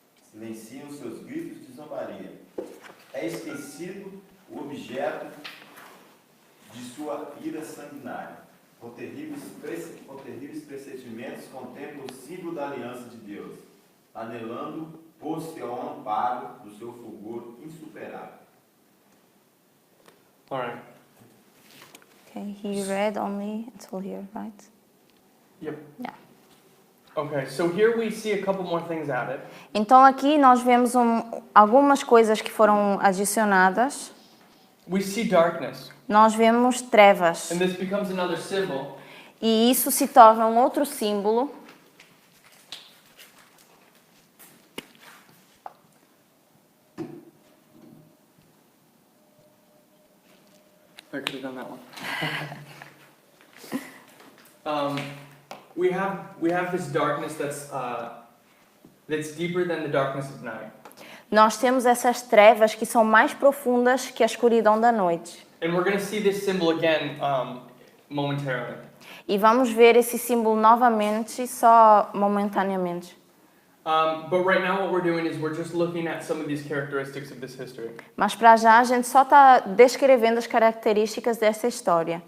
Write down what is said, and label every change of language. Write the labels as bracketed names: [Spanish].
[Portuguese] Silenciam seus gritos de zombaria. É esquecido o objeto de sua ira sanguinária. Com terríveis pressentimentos contempla o símbolo da aliança de Deus, anelando pôr-se ao amparo do seu fulgor insuperável. [English] All right. Okay, he read only until here, right? Yep. Yeah. Okay, so here we see a couple more things added. [Portuguese] Então aqui nós vemos algumas coisas que foram adicionadas. [English] We see darkness, [Portuguese] Nós vemos trevas. [English] and this becomes another symbol. [Portuguese] E isso se torna um outro símbolo. [English] I could have done that one. We have this darkness that's deeper than the darkness of night, [Portuguese] Nós temos essas trevas que são mais profundas que a escuridão da noite. [English] and we're going to see this symbol again momentarily. [Portuguese] E vamos ver esse símbolo novamente, só momentaneamente. [English] But right now, what we're doing is we're just looking at some of these characteristics of this history, [Portuguese] Mas para já a gente só está descrevendo as características dessa história.